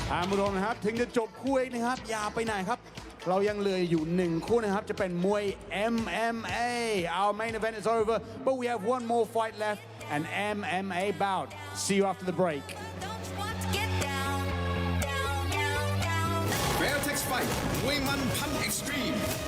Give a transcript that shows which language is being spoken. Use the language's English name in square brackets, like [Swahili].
[Thai] ผู้ชมนะครับถึงจะจบคู่เอกนะครับอย่าไปไหนครับเรายังเหลืออยู่1คู่นะครับจะเป็นมวย MMA. [English] Our main event is over, but we have one more fight left, an MMA bout. See you after the break. [Thai] Fairtex Fight มวยมันพัน Extreme